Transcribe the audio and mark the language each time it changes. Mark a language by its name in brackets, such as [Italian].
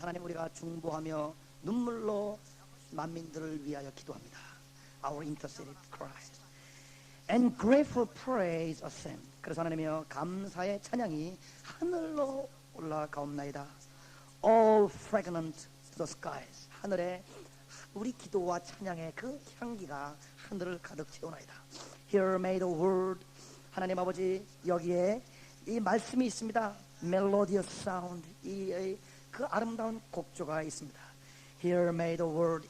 [Korean] 하나님, 우리가 중보하며 눈물로 만민들을 위하여 기도합니다. [English] Our interceding cries. And grateful praise ascend. [Korean] 그래서 하나님이여, 감사의 찬양이 하늘로 올라가옵나이다. [English] All fragrant to the skies. [Korean] 하늘에 우리 기도와 찬양의 그 향기가 하늘을 가득 채우나이다. [English] Here may the word. [Korean] 하나님 아버지, 여기에 이 말씀이 있습니다. [English] Melodious sound. [Korean] 그 아름다운 곡조가 있습니다. [English] Here may the word.